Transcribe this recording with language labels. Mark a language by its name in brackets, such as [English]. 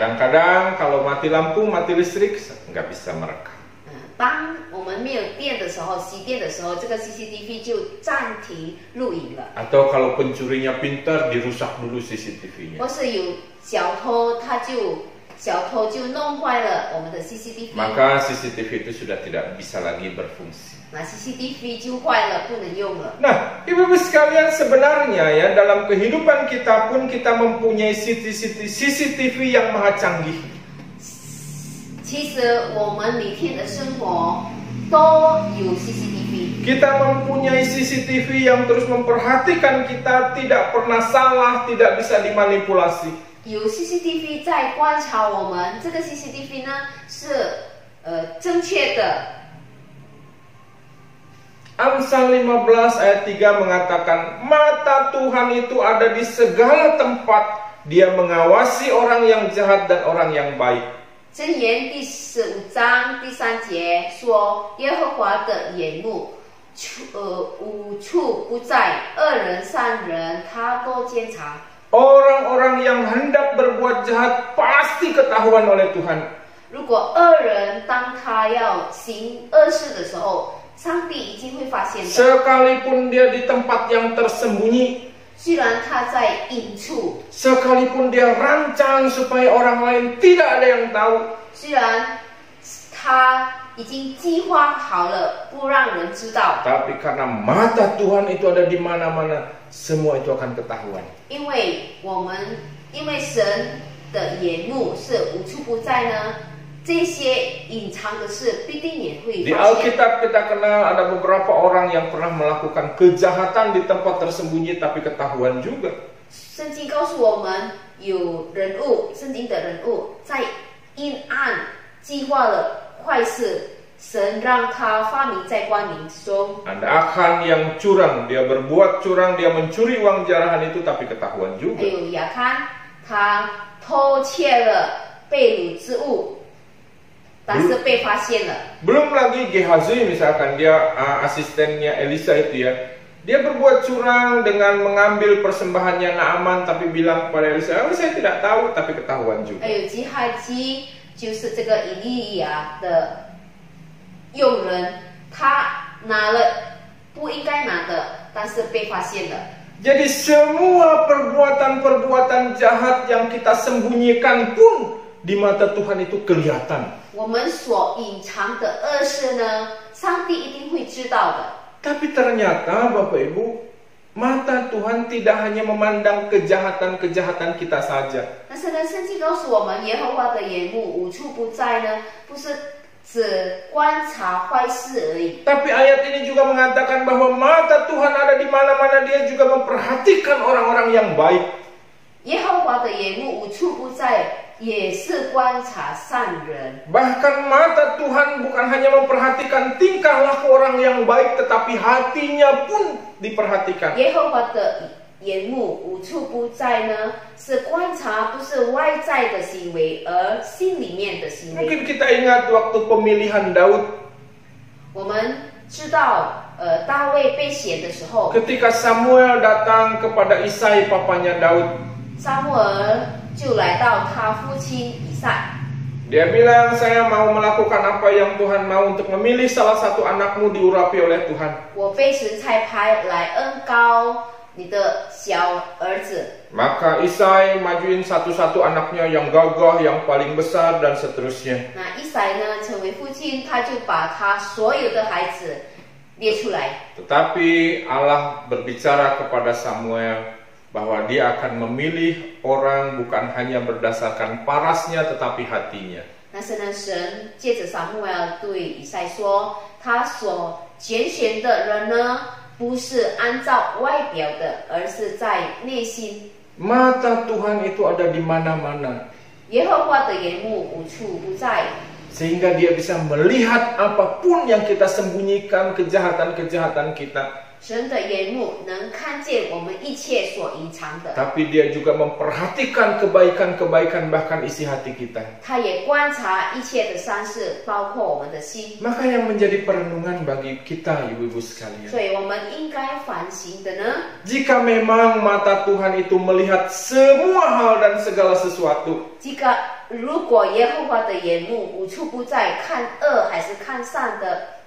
[Indonesian] Kadang-kadang kalau mati lampu, mati listrik, nggak bisa merekam. [Chinese] 当我们没有电的时候，熄电的时候，这个 CCTV 就暂停录影了。 [Indonesian] Atau kalau pencurinya pintar, dirusak dulu CCTV-nya. [Chinese] 或是有小偷，小偷就弄坏了我们的 CCTV， [Indonesian] Maka CCTV itu sudah tidak bisa lagi berfungsi. [Chinese] 那 CCTV 就坏了，不能用了。 [Indonesian] Nah, ibu-ibu sekalian, sebenarnya ya dalam kehidupan kita pun kita mempunyai CCTV yang maha canggih. [Chinese] 其其实我们每天的生活都有 CCTV。 [Indonesian] Kita mempunyai CCTV yang terus memperhatikan kita, tidak pernah salah, tidak bisa dimanipulasi. [Chinese] 有 CCTV 在观察我们，这个 CCTV 呢是正确的。 [Indonesian] Amsal 15 ayat 3 mengatakan, mata Tuhan itu ada di segala tempat. Dia mengawasi orang yang jahat dan orang yang baik. [Chinese] 箴言第15章第3节说，耶和华的眼目无处不在，恶人善人他都监察。 [Indonesian] Orang-orang yang hendak berbuat jahat pasti ketahuan oleh Tuhan. [Chinese] 如果恶人当他要行恶事的时候，上帝一定会发现的。 [Indonesian] Sekalipun dia di tempat yang tersembunyi, [Chinese] 虽然他在隐处， [Indonesian] sekalipun dia rancang supaya orang lain tidak ada yang tahu, [Chinese] 虽然他已经计划好了不让人知道， [Indonesian] tapi karena mata Tuhan itu ada di mana-mana, semua itu akan ketahuan. [Chinese] 因为神的眼目是无处不在呢，这些隐藏的事必定也会 [Indonesian] Di [Chinese] 发现。 [Indonesian] Alkitab kita kenal ada beberapa orang yang pernah melakukan kejahatan di tempat tersembunyi tapi ketahuan juga. [Chinese] 圣经告诉我们，有人物，圣经的人物在阴暗计划了坏事，神让他发明在光明之中。 [Indonesian] Ada Achan yang curang, dia berbuat curang, dia mencuri uang jarahan itu tapi ketahuan [Chinese] 还 [Indonesian] juga. [Chinese] 有亚堪，他偷窃了被掳之物，但是被发现了。 [Indonesian] Belum lagi Gehazi misalkan, dia asistennya Elisa itu ya. Dia berbuat curang dengan mengambil persembahannya Naaman tapi bilang kepada Elisa, saya tidak tahu, tapi ketahuan juga. [Chinese] 还有基亥基，就是这个以利亚的佣人，他拿了不应该拿的，但是被发现了。 [Indonesian] Jadi semua perbuatan-perbuatan jahat yang kita sembunyikan pun di mata Tuhan itu kelihatan. [Chinese] 我们所隐藏的恶事呢，上帝一定会知道的。 [Indonesian] Tapi ternyata Bapak Ibu, mata Tuhan tidak hanya memandang kejahatan-kejahatan kita saja. [Chinese] 但是呢，圣经告诉我们，耶和华的眼目无处不在呢，不是只观察坏事而已。 [Indonesian] Tapi ayat ini juga mengatakan bahwa mata Tuhan ada di mana-mana, dia juga memperhatikan orang-orang yang baik. [Chinese] 耶和华的眼目无处不在，也是观察善人。 [Indonesian] Bahkan mata Tuhan bukan hanya memperhatikan tingkah laku orang yang baik, tetapi hatinya pun diperhatikan. [Chinese] 耶和华的眼目无处不在呢，是观察不是外在的行为，而心里面的行为。 [Indonesian] Mungkin kita ingat waktu pemilihan Daud. [Chinese] 我们知道，大卫被选的时候， [Indonesian] Ketika Samuel datang kepada Isai, papanya Daud, [Chinese] 撒母耳就来到他父亲以赛。 [Indonesian] dia bilang, saya mau melakukan apa yang Tuhan mau untuk memilih salah satu anakmu diurapi oleh Tuhan. [Chinese] 我被神差派来恩膏你的小儿子。 [Indonesian] Maka Isai majuin satu-satu anaknya yang gagah, yang paling besar, dan seterusnya. [Chinese] 那以赛呢，成为父亲，他就把他所有的孩子列出来。 [Indonesian] Tetapi Allah berbicara kepada Samuel bahwa dia akan memilih orang bukan hanya berdasarkan parasnya tetapi hatinya. [Chinese] 但是呢，神借着撒母耳对以赛说，他所拣选的人呢，不是按照外表的，而是在内心。 [Indonesian] Mata Tuhan itu ada di mana-mana. [Chinese] 耶和华的眼目无处不在， [Indonesian] Sehingga dia bisa melihat apapun yang kita sembunyikan, kejahatan-kejahatan kita. [Chinese] 神的眼目能看见我们一切所隐藏的， [Indonesian] Tapi dia juga memperhatikan kebaikan-kebaikan bahkan isi hati kita. [Chinese] 他也观察一切的善事，包括我们的心。 [Indonesian] Maka yang menjadi perenungan bagi kita ibu-ibu sekalian. [Chinese] 所以我们应该反省的呢， [Indonesian] Jika memang mata Tuhan itu melihat semua hal dan segala sesuatu, [Chinese] 如果耶和华的眼目无处不在，看恶还是看善的，